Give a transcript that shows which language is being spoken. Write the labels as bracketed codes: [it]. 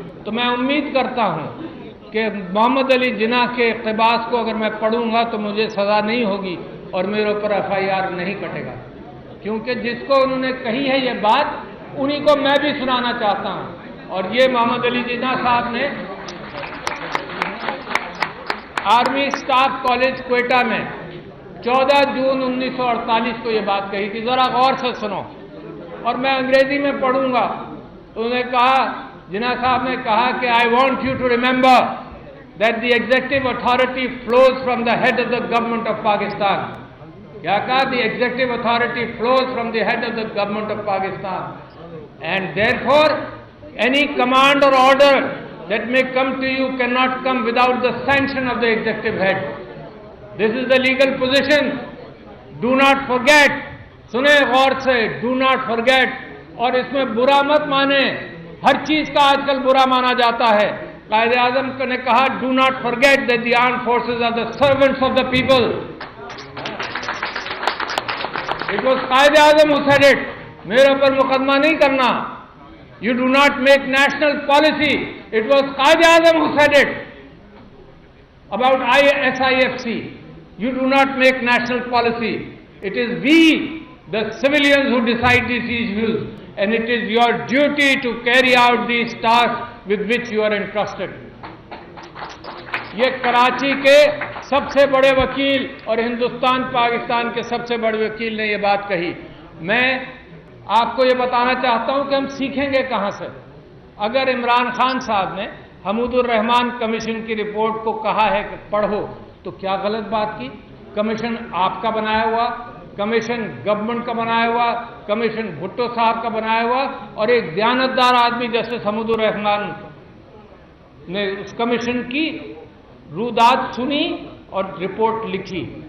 [ur] تو میں امید کرتا ہوں کہ محمد علی جناح کے اقتباس کو اگر میں پڑھوں گا تو مجھے سزا نہیں ہوگی اور میرے اوپر FIR نہیں کٹے گا, کیونکہ جس کو انہوں نے کہی ہے یہ بات انہی کو میں بھی سنانا چاہتا ہوں. اور یہ محمد علی جناح صاحب نے آرمی اسٹاف کالج کوئٹہ میں 14 جون 1948 کو یہ بات کہی تھی. ذرا غور سے سنو اور میں انگریزی میں پڑھوں گا. انہوں نے کہا, جناح صاحب نے کہا کہ [en] I want you to remember that the executive authority flows from the head of the government of Pakistan. [ur] کیا کہا؟ [en] The executive authority flows from the head of the government of Pakistan. And therefore, any command or order that may come to you cannot come without the sanction of the executive head. This is the legal position. Do not forget. [ur] سنیں غور سے, [en] do not forget. [ur] اور اس میں برا مت مانے, ہر چیز کا آج کل برا مانا جاتا ہے. قائد اعظم نے کہا [en] do not forget that the armed forces are the servants of the people. It was Quaid Azam who said it. [ur] میرے اوپر مقدمہ نہیں کرنا. [en] You do not make national policy. It was Quaid Azam who said it about SIFC. You do not make national policy. It is we, the civilians, who decide these issues, and it is your duty to carry out these tasks with which you are entrusted. [ur] یہ کراچی کے سب سے بڑے وکیل اور ہندوستان پاکستان کے سب سے بڑے وکیل نے یہ بات کہی. میں آپ کو یہ بتانا چاہتا ہوں کہ ہم سیکھیں گے کہاں سے. اگر عمران خان صاحب نے حمود الرحمان کمیشن کی رپورٹ کو کہا ہے کہ پڑھو, تو کیا غلط بات کی؟ کمیشن آپ کا بنایا ہوا, کمیشن گورنمنٹ کا بنایا ہوا, کمیشن بھٹو صاحب کا بنایا ہوا, اور ایک دیانتدار آدمی جیسے حمود الرحمان نے اس کمیشن کی رودات سنی اور رپورٹ لکھی.